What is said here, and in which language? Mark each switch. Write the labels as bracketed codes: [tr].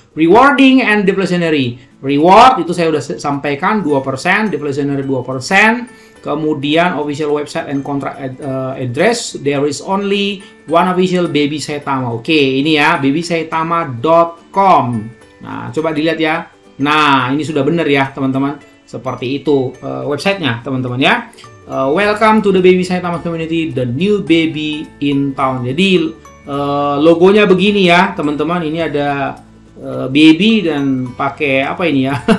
[en] Rewarding and deflationary. [id] Reward itu saya udah sampaikan 2%, deflationary 2%. [en] Kemudian official website and contract address, there is only one official Baby Saitama. [id] Oke, ini ya, babysaitama.com. Nah, coba dilihat ya. Nah, ini sudah benar ya, teman-teman. Seperti itu websitenya, teman-teman ya. [en] Welcome to the Baby Saitama community, the new baby in town. [id] Jadi logonya begini ya, teman-teman. Ini ada baby dan pakai apa ini ya?